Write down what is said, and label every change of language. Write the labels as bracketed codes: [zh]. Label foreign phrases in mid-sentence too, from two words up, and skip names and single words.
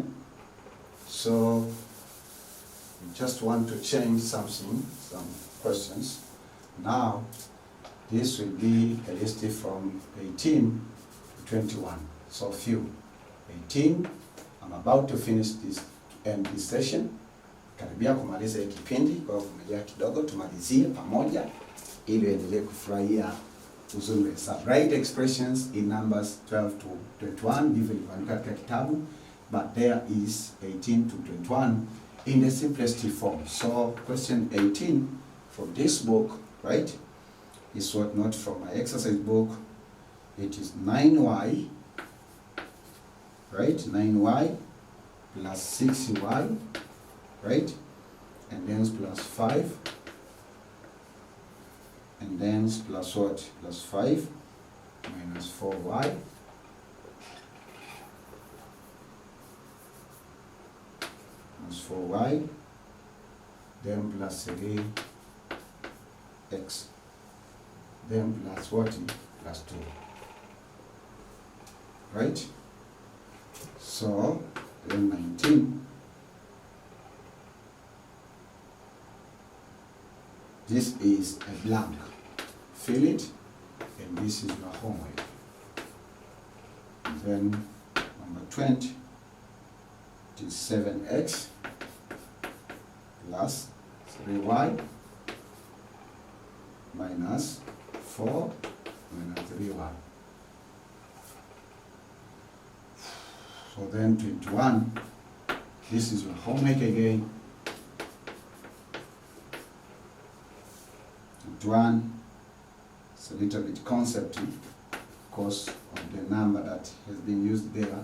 [en] So we just want to change something, some questions. Now, this will be a list from 18 to 21. So few. 18, I'm about to finish this, end this session. [sw] Karibia kumaliza hii kipindi, kwa kumelia kidogo tumalizie pamoja ili uendelee kufurahia uzuri wa hesabu. [en] Write expressions in numbers 12 to 21 [sw] ndivyo ilivyoandikwa katika kitabu, [en] but there is 18 to 21 in the simplest form. So question 18 from this book, right, is what not from my exercise book. It is 9y, right, 9y plus 6y, right, and then plus 5, and then plus what? Plus 5 minus 4y minus 4y, then plus 3x, then plus what? Plus 2, right? So then 19. This is a blank. Fill it, and this is your homework. And then number 20 is 7x plus 3y minus 4 minus 3y. So then 21, this is your homework again. 21, it's a little bit concepty because of the number that has been used there.